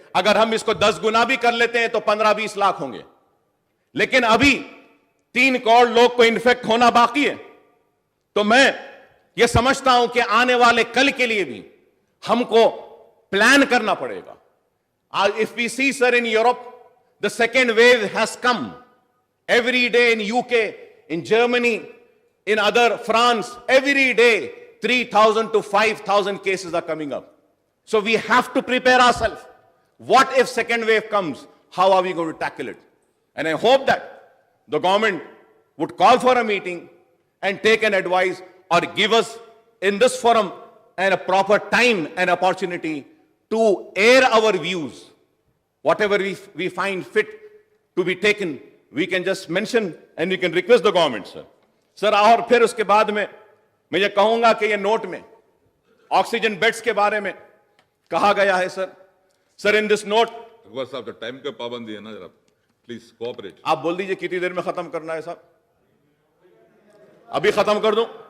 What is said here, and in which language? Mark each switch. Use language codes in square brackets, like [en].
[hi] अगर हम इसको 10 गुना भी कर लेते हैं तो 15-20 लाख होंगे, लेकिन अभी 3 करोड़ लोग को इंफेक्ट होना बाकी है. तो मैं यह समझता हूं कि आने वाले कल के लिए भी हमको प्लान करना पड़ेगा. [en] If we see, sir, in Europe the second wave has come. Every day in UK, in Germany, in other France, every day 3,000 to 5,000 cases are coming up. So we have to prepare ourselves. What if second wave comes? How are we going to tackle it? And I hope that the government would call for a meeting and take an advice or give us in this forum and a proper time and opportunity to air our views. Whatever we find fit to be taken, we can just mention and we can request the government, sir. [hi] Sir, और फिर उसके बाद में मैं ये कहूंगा कि ये नोट में ऑक्सीजन बेड्स के बारे में कहा गया है sir? Sir [en] in this note, [hi] Akbar साहब टाइम का पाबंदी है ना जरा, प्लीज कोऑपरेट। आप बोल दीजिए कितनी देर में खत्म करना है साहब? अभी खत्म कर दूं?